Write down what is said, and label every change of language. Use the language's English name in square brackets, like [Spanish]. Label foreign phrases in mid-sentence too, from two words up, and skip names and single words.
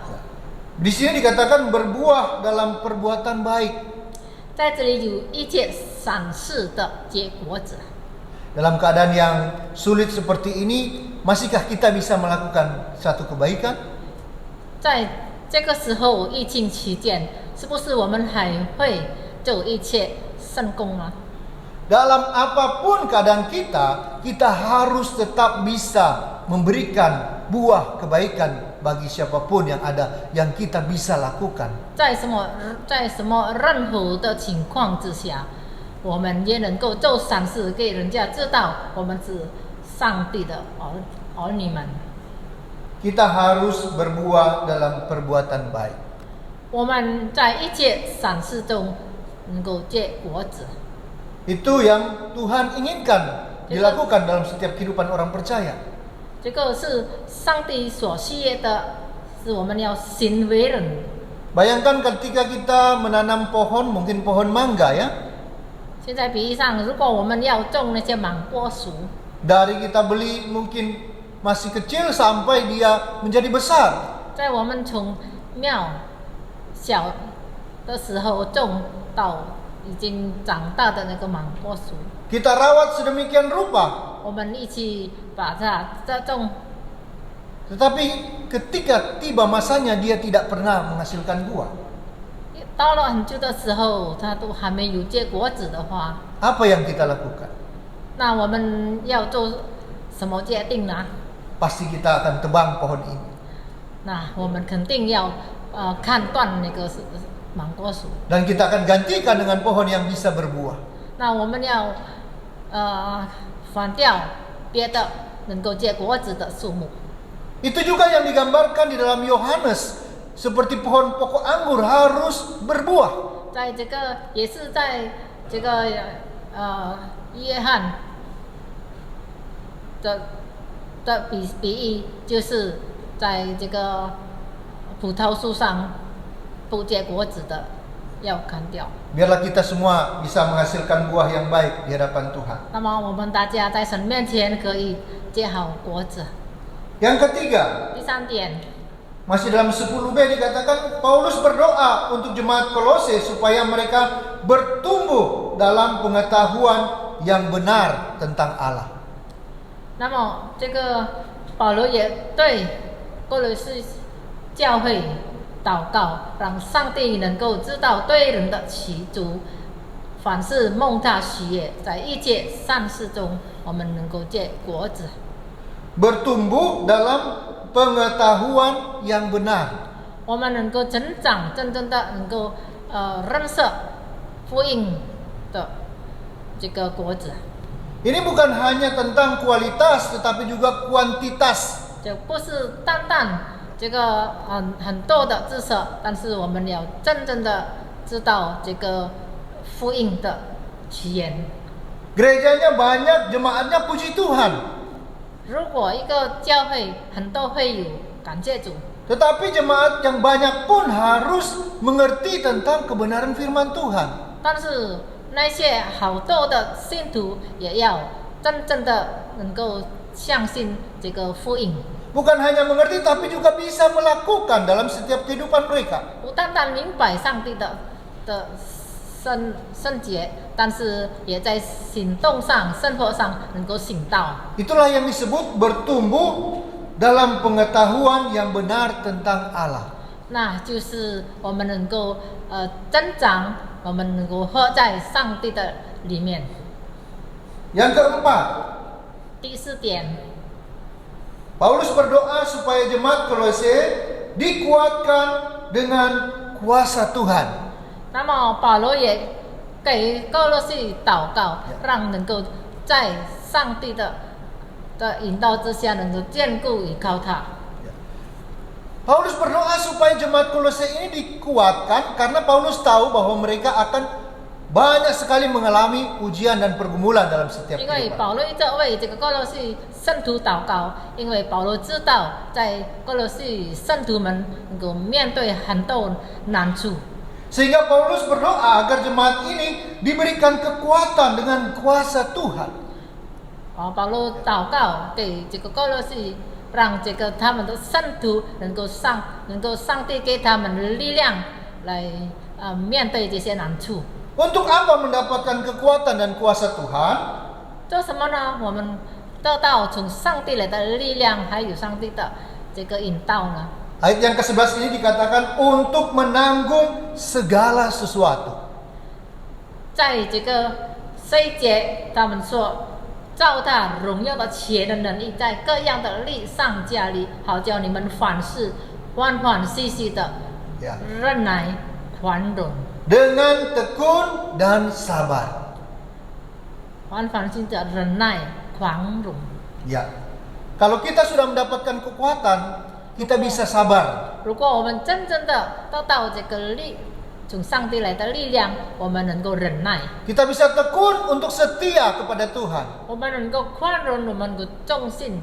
[Indonesian] Di sini dikatakan berbuah dalam perbuatan baik. [Chinese] 在这里有一切善事的结果子。 [Indonesian] Dalam keadaan yang sulit seperti ini, masihkah kita bisa melakukan satu kebaikan? [Chinese] 在这个时候疫情期间，是不是我们还会做一切圣功吗？ [Indonesian] Dalam apapun keadaan kita, kita harus tetap bisa memberikan buah kebaikan bagi siapapun yang ada yang kita bisa lakukan. [Chinese] 在什么任何的情况之下，我们也能够做善事，给人家知道我们是上帝的儿女们。 [Indonesian] Kita harus berbuah dalam perbuatan baik. [Chinese] 我们在一切善事中能够结果子。 [Indonesian] Itu yang Tuhan inginkan dilakukan dalam setiap kehidupan orang percaya. [Chinese] 这个是上帝所需要的，是我们要行为人。 [Indonesian] Bayangkan ketika kita menanam pohon, mungkin pohon mangga ya. [Chinese] 现在比喻上，如果我们要种那些芒果树， [Indonesian] Dari kita beli mungkin masih kecil sampai dia menjadi besar. [Chinese] 在我们从苗小的时候种到已经长大的那个芒果树， [Indonesian] Kita rawat sedemikian rupa. [Chinese] 我们一起把它种。 [Indonesian] Tetapi ketika tiba masanya dia tidak pernah menghasilkan buah. [Chinese] 到了很久的时候，它都还没有结果子的话， [Indonesian] Apa yang kita lakukan? [Chinese] 那我们要做什么决定呢？ [Indonesian] Pasti kita akan tebang pohon ini. [Chinese] 那我们肯定要砍断那个芒果树。 [Indonesian] Dan kita akan gantikan dengan pohon yang bisa berbuah. [Chinese] 那我们要反掉别的能够结果子的树木。 [Indonesian] Itu juga yang digambarkan di dalam Yohanes. Seperti pohon pokok anggur harus berbuah. [Chinese] 在这个也是在这个约翰的比喻，就是在这个葡萄树上不结果子的要砍掉。 [Indonesian] Biarlah kita semua bisa menghasilkan buah yang baik di hadapan Tuhan. [Chinese] 那么我们大家在神面前可以结好果子。 [Indonesian] Yang ketiga, [Chinese] 第三点， [Indonesian] masih dalam 10b dikatakan Paulus berdoa untuk jemaat Kolose supaya mereka bertumbuh dalam pengetahuan yang benar tentang Allah. [Chinese] 那么这个保罗也对哥罗西教会祷告，让上帝能够知道对人的祈求，凡是蒙他喜悦，在一切善事中，我们能够结果子。 [Indonesian] Bertumbuh dalam pengetahuan yang benar. [Chinese] 我们能够成长，真正的能够认识福音的这个果子。 [Indonesian] Ini bukan hanya tentang kualitas tetapi juga kuantitas. [Chinese] 就不是单单这个很多的知识，但是我们要真正的知道这个福音的起源。 [Indonesian] Gerejanya banyak, jemaatnya puji Tuhan. [Chinese] 如果一个教会很多会友，感谢主， [Indonesian] Tetapi jemaat yang banyak pun harus mengerti tentang kebenaran firman Tuhan. [Chinese] 但是那些好多的信徒也要真正的能够相信这个福音， [Indonesian] Bukan hanya mengerti tapi juga bisa melakukan dalam setiap kehidupan mereka. [Chinese] 不单单明白上帝的圣洁，但是也在行动上、生活上能够行道。 [Indonesian] Itulah yang disebut bertumbuh dalam pengetahuan yang benar tentang Allah. [Chinese] 那就是我们能够增长，我们能够活在上帝的里面。 [Indonesian] Yang keempat, [Chinese] 第四点， [Indonesian] Paulus berdoa supaya jemaat Kolose dikuatkan dengan kuasa Tuhan. [Chinese] 那么保罗也给哥罗西祷告，让能够在上帝的引导之下，能够坚固依靠他。 [Indonesian] Paulus berdoa supaya jemaat Kolose ini dikuatkan karena Paulus tahu bahwa mereka akan banyak sekali mengalami ujian dan pergumulan dalam setiap [Chinese] 因为 [Indonesian] kehidupan. [Chinese] 保罗一直为这个哥罗西圣徒祷告，因为保罗知道在哥罗西圣徒们能够面对很多难处， [Indonesian] Sehingga Paulus berdoa agar jemaat ini diberikan kekuatan dengan kuasa Tuhan. [Chinese] 保罗祷告给这个哥罗西，让这个他们的圣徒能够上帝给他们的力量来面对这些难处。 [Indonesian] Untuk apa mendapatkan kekuatan dan kuasa Tuhan? [Chinese] 做什么呢？我们得到从上帝来的力量，还有上帝的这个引导呢？ [Indonesian] Ayat yang ke-11 ini dikatakan untuk menanggung segala sesuatu. [Chinese] 在这个这一节，他们说，照他荣耀的钱的能力，在各样的力上加力，好叫你们凡事欢欢喜喜的 [Indonesian] Ya. [Chinese] 忍耐宽容， [Indonesian] Dengan tekun dan sabar. [Chinese] 欢欢喜的忍耐宽容。 [Indonesian] Ya. Kalau kita sudah mendapatkan kekuatan, kita bisa sabar. [Chinese] 如果我们真正的得到这个从上帝来的力量，我们能够忍耐， [Indonesian] Kita bisa tekun untuk setia kepada Tuhan. [Chinese] 我们能够宽容，我们能够忠心。